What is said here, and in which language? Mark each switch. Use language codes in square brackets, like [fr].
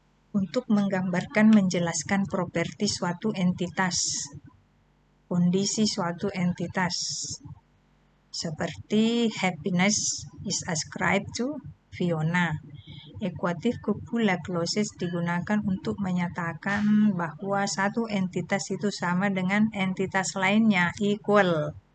[id] Untuk menggambarkan, menjelaskan properti suatu entitas, kondisi suatu entitas. [en] Seperti happiness is ascribed to Fiona. [id] Equative copula clauses digunakan untuk menyatakan bahwa satu entitas itu sama dengan entitas lainnya, equal.